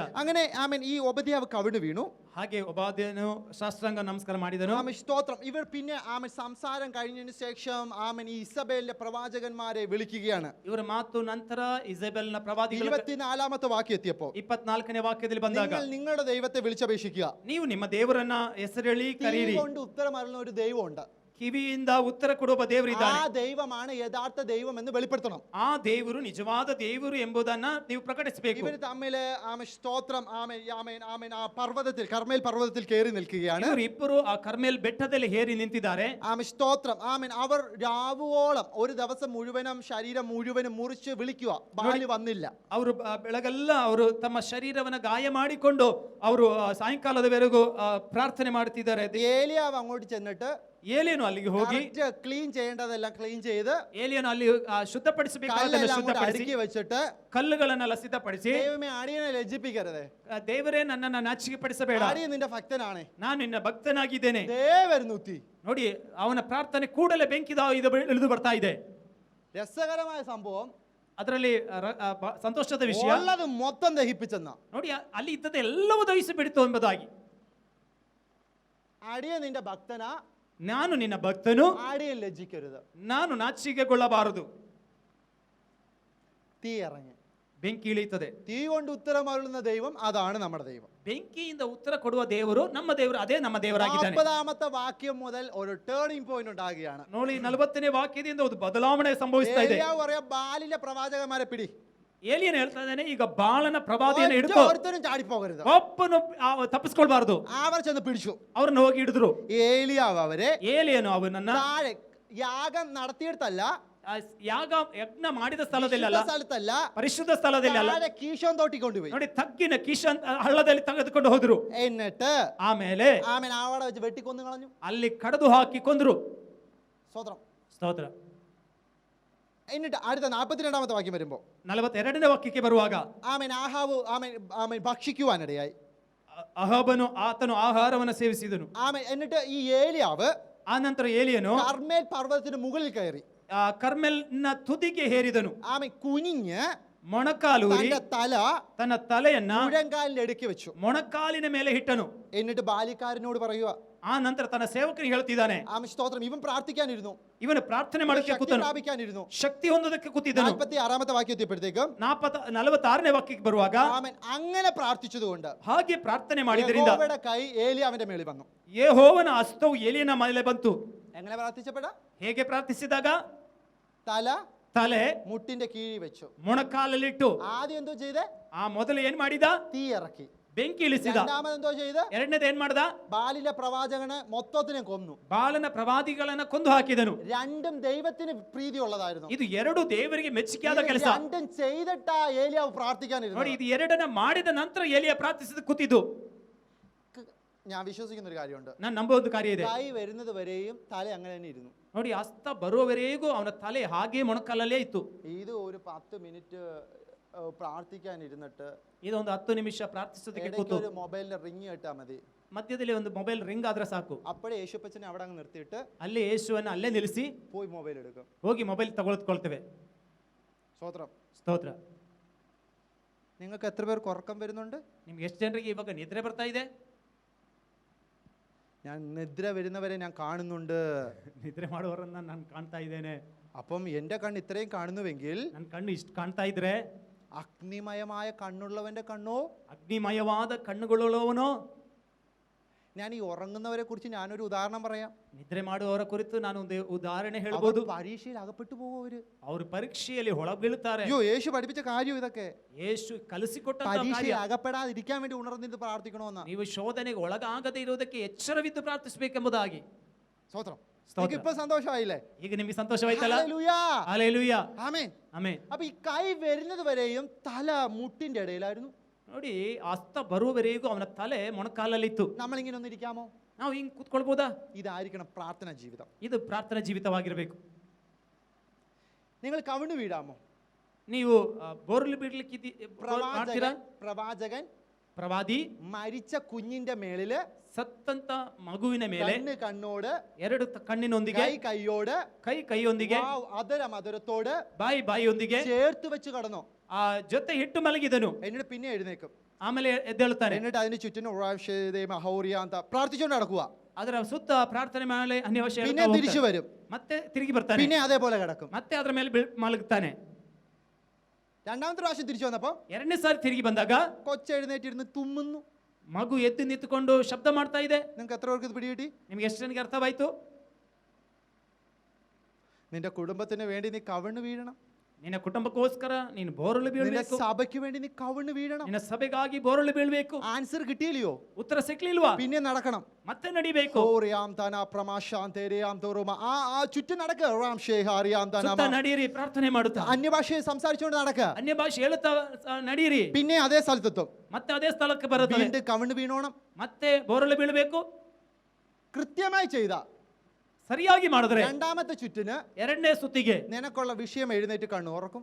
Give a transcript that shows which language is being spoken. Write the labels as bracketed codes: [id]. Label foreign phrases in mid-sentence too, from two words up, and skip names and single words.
[ml] അങ്ങനെ ആമേൻ ഈ ഒബദ്യാവ് കവിണ് വീണു. [kn] ಹಾಗೆ ಒಬಾದ್ಯನು ಸಾಷ್ಟಾಂಗ ನಮಸ್ಕಾರ ಮಾಡಿದನು. [ml] ആമേൻ, സ്തോത്രം. ഇവർ പിന്നെ ആമേൻ സംസാരം കഴിഞ്ഞതിന് ശേഷം ആമേൻ ഈ ഇസബേലിന്റെ പ്രവാചകന്മാരെ വിളിക്കുകയാണ്. [kn] ಇವರ ಮಾತು ನಂತರ ഇസബೆಲ್ನ ಪ್ರವಾದಿಗಳು [ml] 24ാമത്തെ വാക്യം എത്തിയപ്പോൾ [kn] 24ನೇ ವಾಕ್ಯದಲ್ಲಿ ಬಂದಾಗ, [ml] നിങ്ങൾ നിങ്ങളുടെ ദൈവത്തെ വിളിച്ചപേക്ഷിക്കുക, [kn] ನೀವು ನಿಮ್ಮ ದೇವರನ್ನ ಹೆಸರೇಳಿ ಕರೀರಿ. [ml] കൊണ്ട് ഉത്തരം അരുളുന്ന ഒരു ദൈവമുണ്ട്. [kn] ಕಿವಿಯಿಂದ ಉತ್ತರ ಕೊಡುವ ದೇವರಿದ್ದಾನೆ. [ml] ആ ദൈവമാണ് യഥാർത്ഥ ദൈവം എന്ന് വെളിപ്പെടുത്തണം. [kn] ಆ ದೇವರು ನಿಜವಾದ ದೇವರು ಎಂಬುದನ್ನ ನೀವು ಪ್ರಕಟಿಸಬೇಕು. [ml] ഇവർ തമ്മില് ആമേൻ സ്തോത്രം, ആമേൻ ആമേൻ ആമേൻ ആ പർവ്വതത്തിൽ, കർമ്മേൽ പർവ്വതത്തിൽ കയറി നിൽക്കുകയാണ്. [kn] ಇಬ್ಬರು ಆ ಕರ್ಮೇಲ್ ಬೆಟ್ಟದಲ್ಲಿ ಹೇರಿ ನಿಂತಿದ್ದಾರೆ. [ml] ആമേൻ സ്തോത്രം, ആമേൻ. അവർ രാവുവോളം, ഒരു ദിവസം മുഴുവനും ശരീരം മുഴുവനും മുറിച്ച് വിളിക്കുക, ബാലി വന്നില്ല. [kn] ಅವರು ಬೆಳಗೆಲ್ಲ ಅವರು ತಮ್ಮ ಶರೀರವನ್ನ ಗಾಯ ಮಾಡಿಕೊಂಡು ಅವರು ಸಾಯಂಕಾಲದವರೆಗೂ ಪ್ರಾರ್ಥನೆ ಮಾಡುತ್ತಿದ್ದಾರೆ. [ml] ഏലിയാവ് അങ്ങോട്ട് ചെന്നിട്ട് [kn] ಏಲಿಯನು ಅಲ್ಲಿಗೆ ಹೋಗಿ [ml] ക്ലീൻ ചെയ്യേണ്ടതെല്ലാം ക്ലീൻ ചെയ്ത്, [kn] ಏಲಿಯನು ಅಲ್ಲಿ ಶುದ್ಧಪಡಿಸಬೇಕಾದನ್ನು ಶುದ್ಧಪಡಿಸಿ [ml] അടുക്കി വെച്ചിട്ട്, [kn] ಕಲ್ಲುಗಳನ್ನೆಲ್ಲ ಸಿದ್ಧಪಡಿಸಿ, [ml] ദൈവമേ അടിയനെ ലജ്ജിപ്പിക്കരുതേ, [kn] ದೇವರೇ ನನ್ನನ್ನು ನಾಚಿಕೆ ಪಡಿಸಬೇಡ, [ml] അടിയൻ നിന്റെ ഭക്തനാണ്, [kn] ನಾನು ನಿನ್ನ ಭಕ್ತನಾಗಿದ್ದೇನೆ. [ml] ദേവരുന്നു തീ. [kn] ನೋಡಿ, ಅವನ ಪ್ರಾರ್ಥನೆ ಕೂಡಲೇ ಬೆಂಕಿದ ಇಳಿದು ಬರ್ತಾ ಇದೆ. [ml] രസകരമായ സംഭവം, [kn] ಅದರಲ್ಲಿ ಸಂತೋಷದ ವಿಷಯ, [ml] ഉള്ളത് മൊത്തം ദഹിപ്പിച്ചെന്ന. [kn] ನೋಡಿ, ಅಲ್ಲಿ ಇದ್ದದ್ದು ಎಲ್ಲವೂ ದಹಿಸಿ ಬಿಡಿತು ಎಂಬುದಾಗಿ. [ml] അടിയ നിന്റെ ഭക്തനാ, [kn] ನಾನು ನಿನ್ನ ಭಕ್ತನು, [ml] അടിയൻ ലജ്ജിക്കരുത്, [kn] ನಾನು ನಾಚಿಕೆಗೊಳ್ಳಬಾರದು. [ml] തീ ഇറങ്ങി, [kn] ಬೆಂಕಿ ಇಳಿಯುತ್ತದೆ. [ml] തീ കൊണ്ട് ഉത്തരം അരുളുന്ന ദൈവം, അതാണ് നമ്മുടെ ദൈവം. [kn] ಬೆಂಕಿಯಿಂದ ಉತ್ತರ ಕೊಡುವ ದೇವರು ನಮ್ಮ ದೇವರು, ಅದೇ ನಮ್ಮ ದೇವರಾಗಿದ್ದಾನೆ. [ml] 40ാമത്തെ വാക്യം മുതൽ ഒരു [en] turning point [ml] ഉണ്ടാകുകയാണ്. [kn] ನೋಡಿ, 40ನೇ ವಾಕ್ಯದಿಂದ ಒಂದು ಬದಲಾವಣೆ ಸಂಭವಿಸ್ತಾ ಇದೆ. [ml] ഏലിയാവ് പറയാ, ബാലിന്റെ പ്രവാചകന്മാരെ പിടി. [kn] ಏಲಿಯನ್ ಹೇಳ್ತಾ ಇದ್ದಾನೆ, ಈಗ ಬಾಳನ ಪ್ರವಾದಿಯನ್ನು ಹಿಡಿದು [ml] ഒരുത്തരും ചാടിപ്പോകരുത്, [kn] ಒಬ್ಬನು ತಪ್ಪಿಸ್ಕೊಳ್ಬಾರದು. [ml] അവർ ചെന്ന് പിടിച്ചു, [kn] ಅವ್ರನ್ನ ಹೋಗಿ ಹಿಡಿದ್ರು. [ml] ഏലിയാവ് അവരെ [kn] ಏಲಿಯನು ಅವನನ್ನ [ml] താഴെ, യാഗം നടത്തിയിടത്തല്ല, [kn] ಯಜ್ಞ ಮಾಡಿದ ಸ್ಥಳದಲ್ಲ, [ml] സ്ഥലത്തല്ല, [kn] ಪರಿಶುದ್ಧ ಸ್ಥಳದಲ್ಲ, [ml] കീശോൻ തോട്ടി കൊണ്ടുപോയി. [kn] ನೋಡಿ, ತಗ್ಗಿನ ಕಿಶನ್ ಹಳ್ಳದಲ್ಲಿ ತೆಗೆದುಕೊಂಡು ಹೋದ್ರು. [ml] എന്നിട്ട് [kn] ಆಮೇಲೆ [ml] ആമേൻ അവിടെ വെച്ച് വെട്ടിക്കൊന്നു കളഞ്ഞു, [kn] ಅಲ್ಲಿ ಕಡಿದು ಹಾಕಿ ಕೊಂದ್ರು. [ml] സ്തോത്രം, [kn] ಸ್ತೋತ್ರ. [ml] എന്നിട്ട് അടുത്ത 42ാമത്തെ വാക്യം വരുമ്പോ [kn] 42ನೇ ವಾಕ್ಯಕ್ಕೆ ಬರುವಾಗ, [ml] ആമേൻ ആഹാബ് ആമേൻ ആമേൻ ഭക്ഷിക്കുവാനിടയായി. [kn] ಅಹಾಬನು ಆತನು ಆಹಾರವನ್ನು ಸೇವಿಸಿದನು. [ml] ആമേൻ. എന്നിട്ട് ഈ ഏലിയാവ് [kn] ಆ ನಂತರ ಏಲಿಯನು [ml] കർമ്മേൽ പർവ്വതത്തിന് മുകളിൽ കയറി, [kn] ಕರ್ಮೆಲ್ನ ತುದಿಗೆ ಹೇರಿದನು. [ml] ആമേൻ കുനിഞ്ഞ് [kn] ಮೊಣಕಾಲೂರಿ ತನ್ನ ತಲೆಯನ್ನ [ml] മുഴങ്കാലിന്റെ ഇടയ്ക്ക് വെച്ചു, [kn] ಮೊಣಕಾಲಿನ ಮೇಲೆ ಇಟ್ಟನು. [ml] എന്നിട്ട് ബാലിക്കാരനോട് പറയുക, [kn] ಆ ನಂತರ ತನ್ನ ಸೇವಕರಿಗೆ ಹೇಳ್ತಿದ್ದಾನೆ, [ml] ആമേൻ സ്തോത്രം, ഇവൻ പ്രാർത്ഥിക്കാനിരുന്നു, [kn] ಇವನು ಪ್ರಾರ್ಥನೆ ಮಾಡಕ್ಕೆ ಕೂತನು, [ml] പ്രാപിക്കാനിരുന്നു. [kn] ಶಕ್ತಿ ಹೊಂದೋದಕ್ಕೆ ಕೂತಿದ್ದನು. [ml] 46ാമത്തെ വാക്യം എത്തിയപ്പോഴത്തേക്കും [kn] 46ನೇ ವಾಕ್ಯಕ್ಕೆ ಬರುವಾಗ, [ml] ആമേൻ അങ്ങനെ പ്രാർത്ഥിച്ചതുകൊണ്ട് [kn] ಹಾಗೆ ಪ್ರಾರ್ಥನೆ ಮಾಡಿದ್ರಿಂದ [ml] യഹോവയുടെ കൈ ഏലിയാവിന്റെ മേളിൽ വന്നു. [kn] ಯೆಹೋವನ ಹಸ್ತವು ಏಲಿಯನ ಮೇಲೆ ಬಂತು. [ml] എങ്ങനെ പ്രാർത്ഥിച്ചപ്പെടാ? [kn] ಹೇಗೆ ಪ್ರಾರ್ಥಿಸಿದಾಗ, [ml] തല മുട്ടിന്റെ കീഴിൽ വെച്ചു, [kn] ಮೊಣಕಾಲಲ್ಲಿಟ್ಟು. [ml] ആദ്യം എന്തോ ചെയ്തേ? [kn] ಮೊದಲು ಏನ್ ಮಾಡಿದ? [ml] തീ ഇറക്കി. [kn] ಬೆಂಕಿ ಇಳಿಸಿದ. [ml] രണ്ടാമത് എന്തോ ചെയ്ത്? [kn] ಎರಡನೇದು ಏನ್ ಮಾಡ್ದ? [ml] ബാലിന്റെ പ്രവാചകനെ മൊത്തത്തിനെ കൊന്നു, [kn] ಬಾಲನ ಪ್ರವಾದಿಗಳನ್ನ ಕೊಂದು ಹಾಕಿದನು. [ml] രണ്ടും ദൈവത്തിന് പ്രീതിയുള്ളതായിരുന്നു. [kn] ಇದು ಎರಡು ದೇವರಿಗೆ ಮೆಚ್ಚುಗೆಯಾದ ಕೆಲಸ. [ml] രണ്ടും ചെയ്തിട്ടാ ഏലിയാവ് പ്രാർത്ഥിക്കാനിരുന്നു. [kn] ನೋಡಿ, ಇದು ಎರಡನ್ನ ಮಾಡಿದ ನಂತರ ಏಲಿಯ ಪ್ರಾರ್ಥಿಸಿದ ಕೂತಿದ್ದು. [ml] ഞാൻ വിശ്വസിക്കുന്ന ഒരു കാര്യമുണ്ട്, [kn] ನಾನು ನಂಬುವ ಕಾರ್ಯ ಇದೆ. [ml] കൈ വരുന്നത് വരെയും തല അങ്ങനെ തന്നെ ഇരുന്നു. [kn] ನೋಡಿ, ಹಸ್ತ ಬರುವವರೆಗೂ ಅವನ ತಲೆ ಹಾಗೆ ಮೊಣಕಾಲಲ್ಲೇ ಇತ್ತು. [ml] ഇത് ഒരു 10 മിനിറ്റ് പ്രാർത്ഥിക്കാൻ ഇരുന്നിട്ട് [kn] ಇದೊಂದು 10 ನಿಮಿಷ ಪ್ರಾರ್ಥಿಸೋದಕ್ಕೆ [ml] ഇടയ്ക്ക് [kn] ಕೂತು [ml] ഒരു മൊബൈലിൽ റിങ് കേട്ടാൽ മതി. [kn] ಮಧ್ಯದಲ್ಲಿ ಒಂದು [en] mobile ring [kn] ಆದ್ರೆ ಸಾಕು. [ml] അപ്പോഴേ യേശുപ്പച്ചനെ അവിടെ അങ്ങ് നിർത്തിയിട്ട് [kn] ಅಲ್ಲಿ ಯೇಸುವನ್ನು ಅಲ್ಲೇ ನಿಲ್ಲಿಸಿ [ml] പോയി മൊബൈൽ എടുക്കും. [kn] ಹೋಗಿ ಮೊಬೈಲ್ ತಗೊಳ್ತೇವೆ. [ml] സ്തോത്രം. [kn] ಸ್ತೋತ್ರ. [ml] നിങ്ങൾക്ക് എത്ര പേർക്ക് ഉറക്കം വരുന്നുണ്ട്? [kn] ನಿಮ್ಗೆ ಎಷ್ಟು ಜನರಿಗೆ ಇವಾಗ ನಿದ್ರೆ ಬರ್ತಾ ಇದೆ? [ml] ഞാൻ നിദ്ര വരുന്നവരെ ഞാൻ കാണുന്നുണ്ട്. [kn] ನಿದ್ರೆ ಮಾಡುವವರನ್ನ ನಾನು ಕಾಣ್ತಾ ಇದ್ದೇನೆ. [ml] അപ്പം എൻ്റെ കണ്ണ് ഇത്രയും കാണുന്നുവെങ്കിൽ [kn] ನನ್ನ ಕಣ್ಣು ಇಷ್ಟು ಕಾಣ್ತಾ ಇದ್ರೆ [ml] അഗ്നിമയമായ കണ്ണുള്ളവന്റെ കണ്ണോ? [kn] ಅಗ್ನಿಮಯವಾದ ಕಣ್ಣುಗಳುಳ್ಳವನೋ? [ml] ഞാൻ ഈ ഉറങ്ങുന്നവരെ കുറിച്ച് ഞാനൊരു ഉദാഹരണം പറയാം. [kn] ನಿದ್ರೆ ಮಾಡುವವರ ಕುರಿತು ನಾನು ಒಂದು ಉದಾಹರಣೆ ಹೇಳ್ಬೋದು. [ml] പരീക്ഷയിൽ അകപ്പെട്ടു പോകും അവര്. [kn] ಅವರು ಪರೀಕ್ಷೆಯಲ್ಲಿ ಹೊಳ ಬೀಳುತ್ತಾರೆ. [ml] അയ്യോ, യേശു പഠിപ്പിച്ച കാര്യം ഇതൊക്കെ. [kn] ಯೇಸು ಕಲಿಸಿಕೊಟ್ಟಂತ [ml] പരീക്ഷയിൽ [kn] ಕಾರ್ಯ. [ml] അകപ്പെടാതിരിക്കാൻ വേണ്ടി ഉണർന്നിട്ട് പ്രാർത്ഥിക്കണമെന്നാ. [kn] ನೀವು ಶೋಧನೆಗೆ ಒಳಗಾಗದೇ ಇರುವುದಕ್ಕೆ ಎಚ್ಚರವಿದ್ದು ಪ್ರಾರ್ಥಿಸಬೇಕೆಂಬುದಾಗಿ. [ml] സ്തോത്രം. സ്തോത്രം. ഇപ്പൊ സന്തോഷമായില്ലേ? [kn] ಈಗ ನಿಮಗೆ ಸಂತೋಷವಾಯ್ತಲ್ಲ? [ml] ഹല്ലേലൂയ. ഹല്ലേലൂയ. ആമേൻ. [kn] ಆಮೆನ್. [ml] അപ്പൊ ഈ കൈ വരുന്നത് വരെയും തല മുട്ടിന്റെ ഇടയിലായിരുന്നു. [kn] ನೋಡಿ, ಹಸ್ತ ಬರುವವರೆಗೂ ಅವನ ತಲೆ ಮೊಣಕಾಲಲ್ಲಿತ್ತು. [ml] നമ്മളിങ്ങനെ ഒന്നിരിക്കാമോ? [kn] ನಾವು ಹಿಂಗ್ ಕೂತ್ಕೊಳ್ಬೋದಾ? [ml] ഇതായിരിക്കണം പ്രാർത്ഥന ജീവിതം. [kn] ಇದು ಪ್ರಾರ್ಥನಾ ಜೀವಿತವಾಗಿರಬೇಕು. [ml] നിങ്ങൾ കവിണ്ണു വീഴാമോ? [kn] ನೀವು ಬೋರ್ಲಿ ಬಿಡ್ಲಿಕ್ಕೆ ಮಾಡ್ತೀರಾ? [ml] പ്രവാചകൻ [kn] ಪ್ರವಾದಿ [ml] മരിച്ച കുഞ്ഞിന്റെ മേളില് [kn] ಸತ್ತಂತ ಮಗುವಿನ ಮೇಲೆ [ml] കണ്ണ് കണ്ണോട്, [kn] ಎರಡು കണ്ಣಿನೊಂದಿಗೆ, [ml] കൈ കൈയോട്, [kn] ಕೈಯೊಂದಿಗೆ, [ml] അതരം അതരത്തോട്, [kn] ಬಾಯಿಯೊಂದಿಗೆ [ml] ചേർത്ത് വെച്ച് കടന്നു. [kn] ಆ ಜೊತೆ ಇಟ್ಟು ಮಲಗಿದನು. [ml] എന്നിട്ട് പിന്നെ എഴുന്നേക്കും. [kn] ಆಮೇಲೆ ಎದ್ದೇಳುತ್ತಾನೆ. [ml] എന്നിട്ട് അതിന് ചുറ്റിനും ಅಂತ പ്രാർത്ഥിച്ചുകൊണ്ട് നടക്കുക. [kn] ಅದರ ಸುತ್ತ ಪ್ರಾರ್ಥನೆ ಮೇಲೆ ಅನ್ಯವಶ್ಯ [ml] പിന്നെ തിരിച്ചു വരും. [kn] ಮತ್ತೆ ತಿರುಗಿ ಬರ್ತಾನೆ. [ml] പിന്നെ അതേപോലെ കിടക്കും. [kn] ಮತ್ತೆ ಅದರ ಮೇಲೆ ಮಲಗುತ್ತಾನೆ. [ml] രണ്ടാമത്തെ പ്രാവശ്യം തിരിച്ചു വന്നപ്പോ [kn] ಎರಡನೇ ಸಾರಿ ತಿರುಗಿ ಬಂದಾಗ [ml] കൊച്ചെഴുന്നേറ്റിരുന്ന് തുമ്മുന്നു. [kn] ಮಗು ಎದ್ದು ನಿಂತುಕೊಂಡು ಶಬ್ದ ಮಾಡ್ತಾ ಇದೆ. [ml] നിങ്ങൾക്ക് എത്ര പേർക്ക് ഇത് പിടികിട്ടി? [kn] ನಿಮ್ಗೆ ಎಷ್ಟು ಜನಕ್ಕೆ ಅರ್ಥವಾಯ್ತು? [ml] നിന്റെ കുടുംബത്തിന് വേണ്ടി നീ കവിണ്ണു വീഴണം. [kn] ನಿನ್ನ ಕುಟುಂಬಕ್ಕೋಸ್ಕರ ನೀನು ಬೋರಲು [ml] നിന്റെ [kn] ಬೀಳಬೇಕು. [ml] സഭയ്ക്ക് വേണ്ടി നീ കവിണ്ണു വീഴണം. [kn] ನಿನ್ನ ಸಭೆಗಾಗಿ ಬೋರಲು ಬೀಳಬೇಕು. [ml] ആൻസർ കിട്ടിയില്ലയോ? [kn] ಉತ್ತರ ಸಿಕ್ಲಿಲ್ವಾ? [ml] പിന്നെ നടക്കണം. [kn] ಮತ್ತೆ ನಡಿಬೇಕು. [ml] ആ ചുറ്റും നടക്കുക. [kn] ನಡೀರಿ, ಪ್ರಾರ್ಥನೆ ಮಾಡುತ್ತಾ [ml] അന്യഭാഷയെ സംസാരിച്ചുകൊണ്ട് നടക്കുക. [kn] ಅನ್ಯ ಭಾಷೆ ಹೇಳುತ್ತಾ ನಡೀರಿ. [ml] പിന്നെ അതേ സ്ഥലത്തെത്തും. [kn] ಮತ್ತೆ ಅದೇ ಸ್ಥಳಕ್ಕೆ ಬರುತ್ತದೆ. [ml] വീണ്ടും കവിണ്ണു വീണോണം. [kn] ಮತ್ತೆ ಬೋರಲು ಬೀಳಬೇಕು. [ml] കൃത്യമായി ചെയ്ത [kn] ಸರಿಯಾಗಿ ಮಾಡಿದ್ರೆ [ml] രണ്ടാമത്തെ ചുറ്റിന് [kn] ಎರಡನೇ ಸುತ್ತಿಗೆ [ml] നിനക്കുള്ള വിഷയം എഴുന്നേറ്റ് കണ്ണു തുറക്കും.